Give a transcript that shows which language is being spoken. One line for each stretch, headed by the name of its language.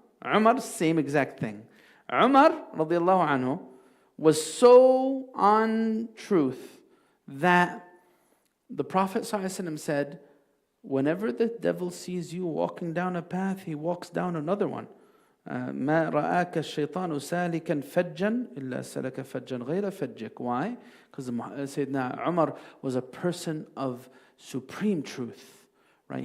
English: Umar, same exact thing. Umar, radiallahu anhu, was so on truth that the Prophet ﷺ said, whenever the devil sees you walking down a path, he walks down another one.
Arabic: ما رآك الشيطان سالكا فجا إلا سلك فجا غير فجك.
English: Why? Because Sayyidina Umar was a person of supreme truth. Right?